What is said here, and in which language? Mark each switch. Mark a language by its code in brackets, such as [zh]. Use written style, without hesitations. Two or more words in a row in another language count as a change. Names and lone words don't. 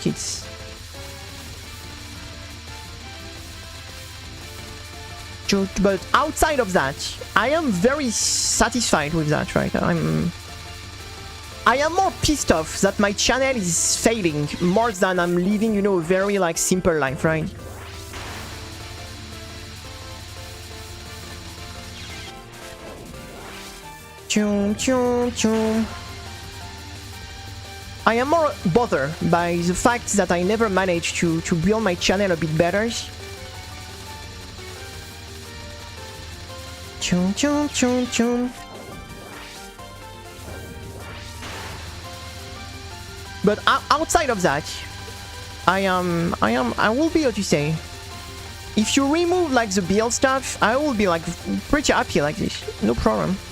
[en] It's but outside of that, I am very satisfied with that, right? I am more pissed off that my channel is failing more than I'm living, you know, a very like simple life, right? Chum, chum, chum. I am more bothered by the fact that I never managed to build my channel a bit better. Chum, chum, chum, chum. But outside of that, I will be, what you say, if you remove like the build stuff, I will be like pretty happy like this, no problem.